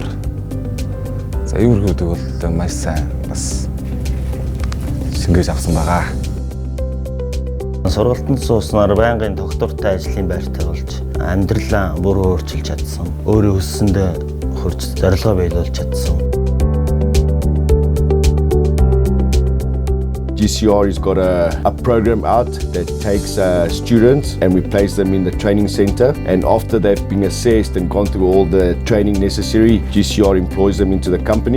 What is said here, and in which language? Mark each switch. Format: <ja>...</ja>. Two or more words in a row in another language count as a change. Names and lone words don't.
<mn>За иймэрхүү бол маш сайн бас шингээж авсан байгаа. Сургалтанд сууснаар байнгын доктортой ажлын байртай болж амьдралаа бүр өөрчилж чадсан. Өөрийн хүссэндээ хүрч зорилгоо биелүүлж чадсан.</mn> <en>GCR has got a program out that takes students and we place them in the training center, and after they've been assessed and gone through all the training necessary, GCR employs them into the company.</en>